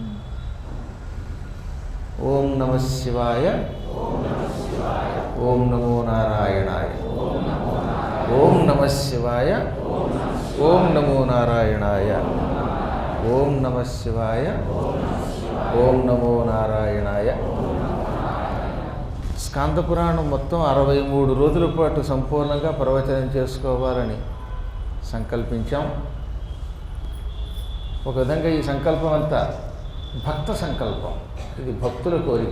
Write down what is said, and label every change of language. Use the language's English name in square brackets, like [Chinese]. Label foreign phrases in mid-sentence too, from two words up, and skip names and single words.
[Sanskrit] ओं नमः शिवाय। ओं नमो नारायणाय। ओं नमः शिवाय। ओं नमो नारायणाय। ओं नमः शिवाय। ओं नमो नारायणाय। [Telugu] స్కాంద పురాణం మొత్తం 63 రోజుల పాటు సంపూర్ణంగా ప్రవచనం చేసుకోవాలని సంకల్పించాం. ఒక విధంగా ఈ సంకల్పం అంతా భక్త సంకల్పం. ఇది భక్తుల కోరిక.